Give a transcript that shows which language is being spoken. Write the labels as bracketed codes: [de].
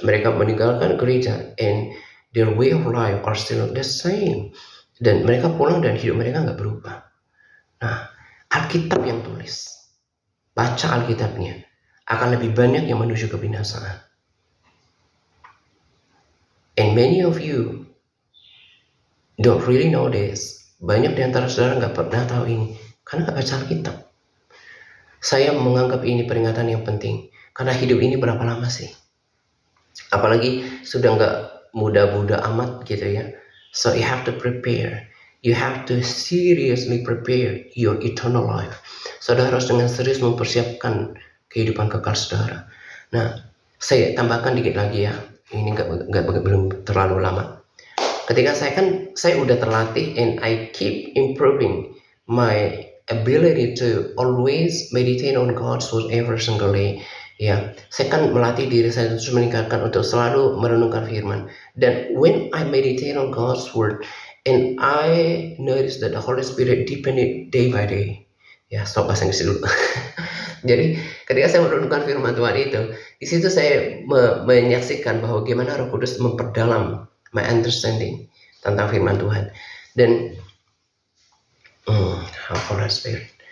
[id] Mereka meninggalkan gereja, [en] and their way of life are still the same. [id] Dan mereka pulang dan hidup mereka nggak berubah. Nah, Alkitab yang tulis, baca Alkitabnya, akan lebih banyak yang menuju kebinasaan. [en] And many of you don't really know this. [id] Banyak di antara saudara nggak pernah tahu ini karena nggak baca Alkitab. Saya menganggap ini peringatan yang penting, karena hidup ini berapa lama sih? Apalagi sudah nggak muda-muda amat gitu ya. [en] So you have to prepare. You have to seriously prepare your eternal life. [id] Saudara harus dengan serius mempersiapkan kehidupan kekal saudara. Nah, saya tambahkan dikit lagi ya. Ini belum terlalu lama. Ketika saya udah terlatih, [en] and I keep improving my ability to always meditate on God's word every single day. [id] Ya, saya kan melatih diri saya terus meningkatkan untuk selalu merenungkan firman. [en] Dan when I meditate on God's word, and I notice that the Holy Spirit deepen it day by day. [id] Ya, stop bahasa Inggris dulu. Jadi ketika saya merenungkan firman Tuhan itu, di situ saya menyaksikan bahwa bagaimana Roh Kudus memperdalam [en] my understanding [id] tentang firman Tuhan. Dan Holy Spirit.